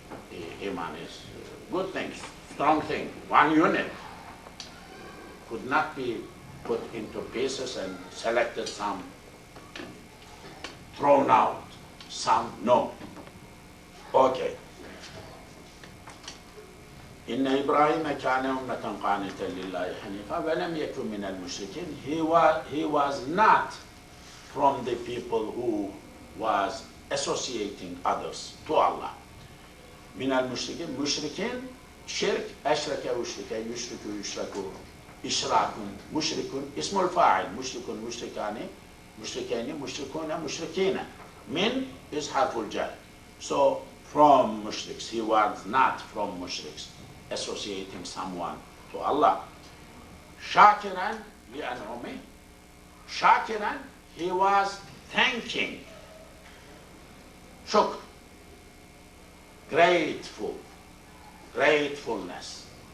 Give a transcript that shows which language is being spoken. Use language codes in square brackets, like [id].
[en] The iman is good thing, strong thing, one unit. Could not be put into pieces and selected some, thrown out, some no. Okay. [ar] إن إبراهيم كان أمة قانتا لله حنيفا ولم يكن من المشركين. [en] He was not from the people who was associating others to Allah. [ar] من المشركين, مشركين, شرك, أشرك يشرك, يشرك يشرك, إشراك, مشرك, اسم الفاعل, مشرك, مشركان, مشركين, مشركون, مشركين. من is حرف الجر. [en] So from mushriks, he was not from mushriks, associating someone to Allah. Shakiran li'an'umi. Shakiran, he was thanking. Shukr, grateful, gratefulness.